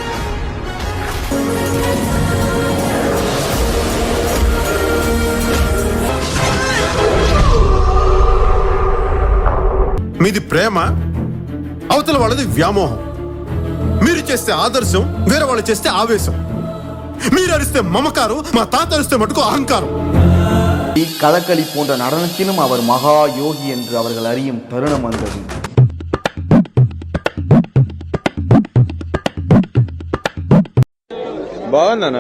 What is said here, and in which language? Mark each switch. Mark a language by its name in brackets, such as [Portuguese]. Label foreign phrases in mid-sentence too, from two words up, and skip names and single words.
[Telugu] మీది ప్రేమ, అవతల వాళ్ళది వ్యామోహం. మీరు చేస్తే ఆదర్శం, వేరే వాళ్ళు చేస్తే ఆవేశం. మీరు అరిస్తే మమకారం, మా తాత అరిస్తే మటుకు అహంకారం. [Tamil] கதகளி போன்ற நடனத்திலும் அவர் மகா யோகி என்று அவர்கள் அறியும் தருணம் வந்தது. [Telugu] బాగుందనా?